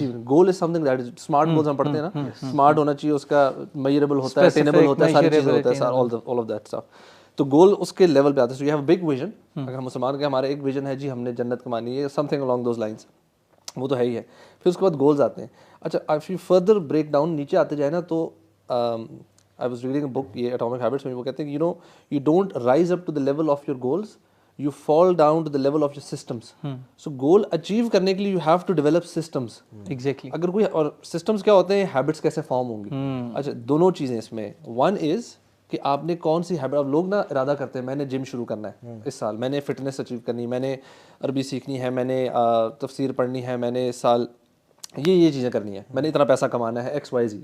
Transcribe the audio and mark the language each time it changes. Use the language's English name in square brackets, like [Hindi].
[English] goal is something that is smart goals [Urdu] ہم پڑھتے ہیں نا, اسمارٹ ہونا چاہیے, اس کا میئربل ہوتا ہے, اٹینیبل ہوتا ہے, ساری چیزیں ہوتا ہے, [English] all of that stuff. [Urdu] تو گول اس کے لیول پہ آتا ہے. [English] So you have a big vision. [Urdu] اگر ہم مسلمان کے ہمارا ایک ویژن ہے جی ہم نے جنت کمانی ہے, some thing along those lines, وہ تو ہے ہی ہے. پھر اس کے بعد گولز آتے ہیں. اچھا if you further break down نیچے آتے جائے نا, [English] تو I was reading a book, [Urdu] یہ Atomic Habits میں وہ کہتے ہیں [English] you don't rise up to the level of your goals, you fall down to the level of your systems. So goal achieve [Urdu] کرنے کے لیے [English] you have to develop systems. Exactly. [Urdu] اگر کوئی, اور systems کیا ہوتے ہیں, habits کیسے فارم ہوں گی. اچھا دونوں چیزیں اس میں, one is کہ آپ نے کون سی ہیبٹ. اب لوگ نا ارادہ کرتے ہیں میں نے جم شروع کرنا ہے اس سال, میں نے فٹنس اچیو کرنی, میں نے عربی سیکھنی ہے, میں نے تفسیر پڑھنی ہے, میں نے اس سال یہ چیزیں کرنی ہے, میں نے اتنا پیسہ کمانا ہے, XYZ.